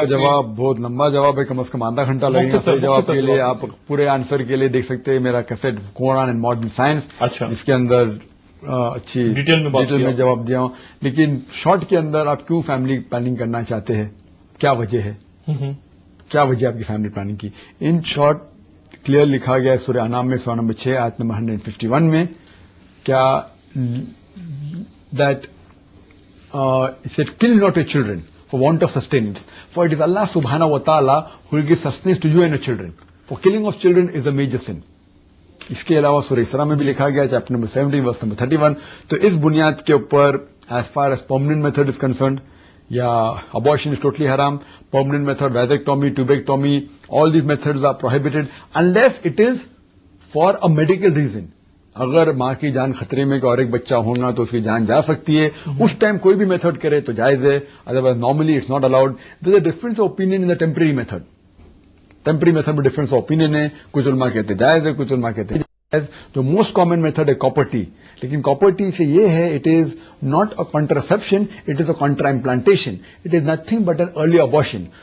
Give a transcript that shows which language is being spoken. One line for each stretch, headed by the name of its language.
Urdu: جواب بہت لمبا جواب ہے, کم از کم آدھا گھنٹہ لگے گا صحیح جواب کے لیے. آپ پورے آنسر کے لیے دیکھ سکتے ہیں میرا cassette Quran and modern science, جس کے اندر اچھی ڈیٹیل میں جواب دیا ہوں. لیکن شارٹ کے اندر آپ کیوں فیملی پلاننگ کرنا چاہتے ہیں, کیا وجہ ہے, کیا وجہ آپ کی فیملی پلاننگ کی. ان شارٹ کلیئر لکھا گیا ہے سورہ انعام میں سورہ نمبر 6 آیت نمبر 151 میں, کیا that
English: said kill not your children for want of sustenance, for it is Allah subhanahu wa ta'ala who will give sustenance to you and your children. For killing of children is a major sin.
Urdu: اس کے علاوہ سورہ اسراء میں بھی لکھا گیا chapter number 17 verse number 31. تو اس بنیاد کے اوپر
English: as far as permanent method is concerned, یا abortion is totally haram, permanent method, vasectomy, tubectomy, all these methods are prohibited unless it is for a medical reason.
Urdu: اگر ماں کی جان خطرے میں کہ اور ایک بچہ ہوگا تو اس کی جان جا سکتی ہے, اس ٹائم کوئی بھی میتھڈ کرے تو جائز ہے,
English: Otherwise normally it's not allowed. There is a difference of opinion in the temporary method.
Urdu: Temporary method میں ڈفرنس آف اوپینین ہے, کچھ علماء کہتے ہیں جائز ہے, کچھ علماء کہتے ہیں جائز. جو موسٹ کامن میتھڈ ہے کاپرٹی, لیکن کاپرٹی سے یہ ہے
English: It is not a contraception, it is a contra implantation, it is nothing but an early abortion.